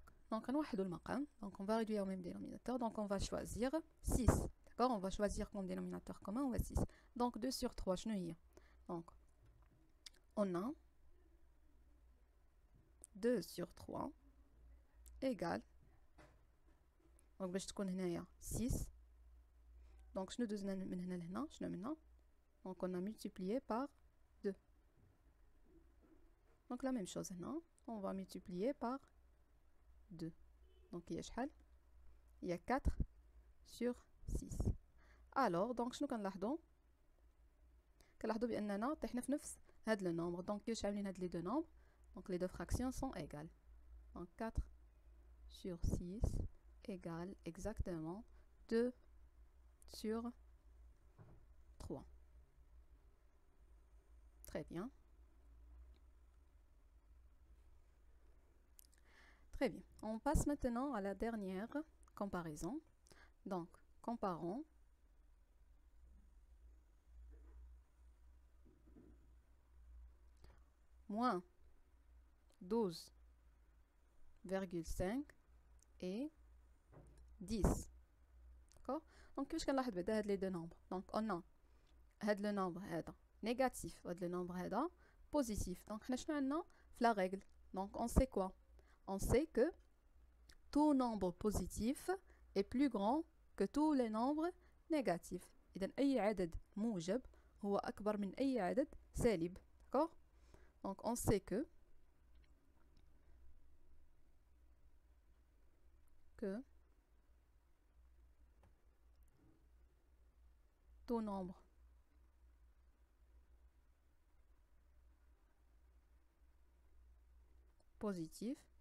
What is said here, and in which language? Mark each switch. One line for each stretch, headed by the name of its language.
French: Donc, on va réduire au même dénominateur. Donc, on va choisir 6. D'accord? On va choisir comme dénominateur commun, on va 6. Donc, 2 sur 3, je ne donc, on a 2 sur 3 égale, donc,
Arabic: باش تكون هنايا
French: 6. Donc,
Arabic: شنو دوزنا من هنا لهنا؟ شنو منا؟
French: Donc, on a multiplié par 2. Donc, la même chose
Arabic: هنا,
French: on va multiplier par 2. Donc, il y a 4 sur 6.
Arabic: Alors, donc, شنو كنلاحظوا؟ كنلاحظوا بأننا طيحنا في نفس هاد
French: le nombre. Donc,
Arabic: كيفاش عاملين هاد
French: les deux nombres? Donc, les deux fractions sont égales. Donc, 4 sur 6 égale exactement 2 sur 3. Très bien. Très bien. On passe maintenant à la dernière comparaison. Donc, comparons moins 12,5 et 10. D'accord? Donc, qu'est-ce qu'on a les deux nombres? Donc, on a le nombre négatif et le nombre positif. Donc, on a la règle. Donc, on sait quoi? On sait que tout nombre positif est plus grand que tous les nombres négatifs.
Arabic: إذن أي عدد موجب هو أكبر من أي عدد سالب.
French: D'accord? Donc, on sait que tout nombre positif